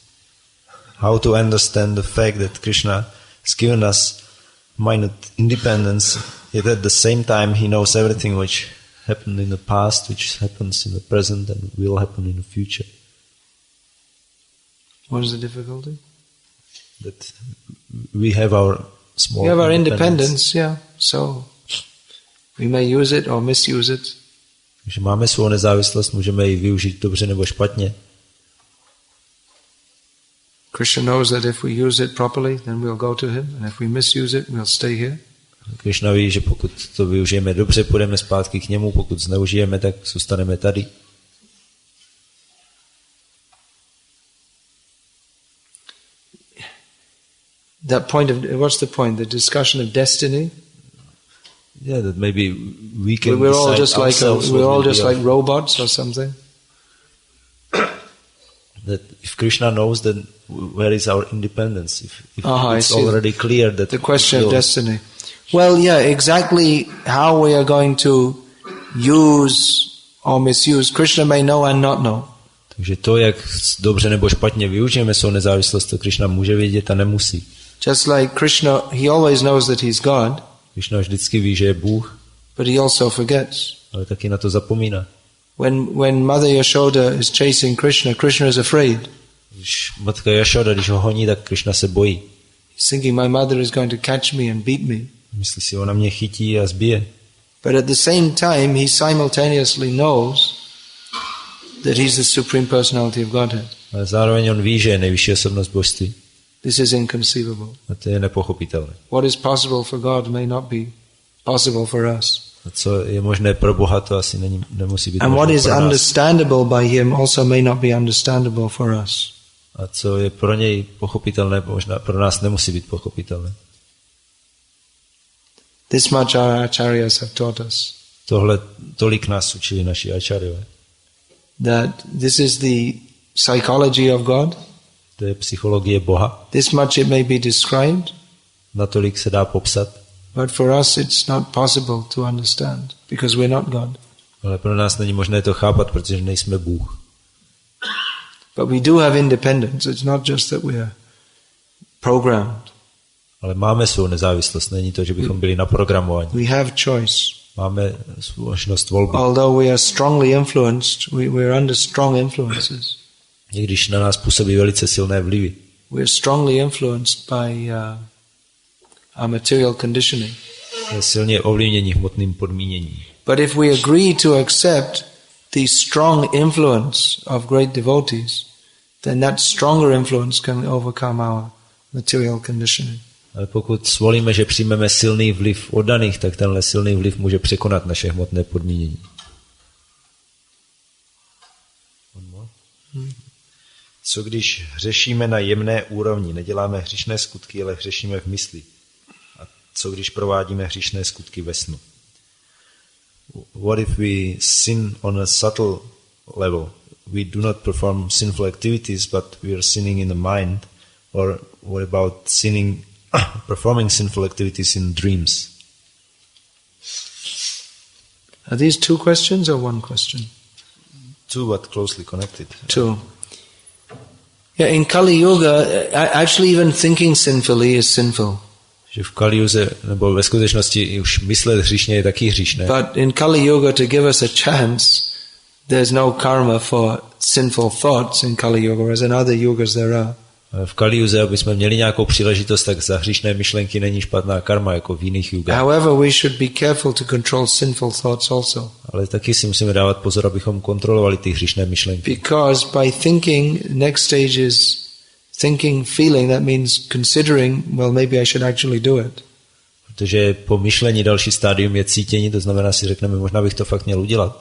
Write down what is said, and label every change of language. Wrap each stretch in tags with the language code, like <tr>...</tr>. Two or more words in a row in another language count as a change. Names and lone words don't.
<en>How to understand the fact that Krishna has given us minute independence, yet at the same time he knows everything which happened in the past, which happens in the present and will happen in the future. What is the difficulty? That we have our small we have our independence, yeah. So we may use it or misuse it.</en> <cs>Takže máme svou nezávislost, můžeme ji využít dobře nebo špatně.</cs> <en>Krishna knows that if we use it properly, then we'll go to him, and if we misuse it, we'll stay here.</en> <cs>Krishna ví, že pokud to využijeme dobře, půjdeme zpátky k němu, pokud zneužijeme, tak zůstaneme tady.</cs> <en>That point of what's the point? The discussion of destiny. Yeah, that maybe we can. We're all just like robots or something. That if Krishna knows, then where is our independence? If it's already clear that the question of destiny. Well, yeah, exactly how we are going to use or misuse, Krishna may know and not know.</en> <cs>Takže to, jak dobře nebo špatně využijeme svou nezávislost, to Krishna může vědět a nemusí.</cs> <en>Just like Krishna, he always knows that he's God.</en> <cs>Krishna vždycky ví, že je Bůh.</cs> <en>But he also forgets.</en> <cs>Ale taky na to zapomíná.</cs> <en>When Mother Yashoda is chasing Krishna, Krishna is afraid.</en> <cs>Když matka Yashoda, když ho honí, tak Krishna se bojí.</cs> <en>He's thinking, my mother is going to catch me and beat me.</en> <cs>Myslí si, ona mě chytí a zbije.</cs> <en>But at the same time, he simultaneously knows that he's the Supreme Personality of Godhead.</en> <cs>Ale zároveň on ví, že je nejvyšší osobnost božství.</cs> <en>This is inconceivable.</en> <cs>A to je nepochopitelné.</cs> <en>What is possible for God may not be possible for us.</en> <cs>A co je možné pro Boha, to asi nemusí být</cs> <en>And what</en> <cs>možné</cs> <en>is</en> <cs>pro nás.</cs> <en>understandable by him also may not be understandable for us.</en> <cs>A co je pro něj pochopitelné, možná pro nás nemusí být pochopitelné.</cs> <en>This much our acharyas have taught us.</en> <cs>Tohle tolik nás učili naši acharyové.</cs> <en>That this is the psychology of God.</en> <cs>To je psychologie Boha.</cs> <en>This much it may be described.</en> <cs>Natolik se dá popsat.</cs> <en>But for us it's not possible to understand because we're not God.</en> <cs>Ale pro nás není možné to chápat, protože nejsme Bůh.</cs> <en>But we do have independence. It's not just that we are programmed.</en> <cs>Ale máme svou nezávislost. Není to, že bychom byli naprogramovaní.</cs> <en>We have choice.</en> <cs>Máme možnost volby.</cs> <en>Although we are strongly influenced, we are under strong influences.</en> <cs>I když na nás působí velice silné vlivy.</cs> <en>We are strongly influenced by our material conditioning.</en> <cs>Je silně ovlivnění hmotným podmíněním.</cs> <en>But if we agree to accept the strong influence of great devotees, then that stronger influence can overcome our material conditioning.</en> <cs>Ale pokud svolíme, že přijmeme silný vliv oddaných, tak tenhle silný vliv může překonat naše hmotné podmínění. Co když hřešíme na jemné úrovni, neděláme hříšné skutky, ale hřešíme v mysli? A co když provádíme hříšné skutky ve snu?</cs> <en>What if we sin on a subtle level? We do not perform sinful activities, but we are sinning in the mind. Or what about performing sinful activities in dreams? Are these two questions or one question? Two, but closely connected. Two. Yeah, in Kali Yuga, actually even thinking sinfully is sinful.</en> <cs>Že v Kali Yuze, nebo ve skutečnosti už myslet hříšně je taky hříšné.</cs> <en>But in Kali Yuga, to give us a chance, there's no karma for sinful thoughts in Kali Yuga, whereas in other yugas there are.</en> <cs>V Kali Yuze, aby jsme měli nějakou příležitost, tak za hříšné myšlenky není špatná karma, jako v jiných yugách.</cs> <en>However, we should be careful to control sinful thoughts also.</en> <cs>Ale taky si musíme dávat pozor, abychom kontrolovali ty hříšné myšlenky.</cs> <en>Because by thinking, next stage is thinking, feeling, that means considering, well, maybe I should actually do it.</en> <cs>Protože po myšlení další stádium je cítění, to znamená si řekneme, možná bych to fakt měl udělat.</cs>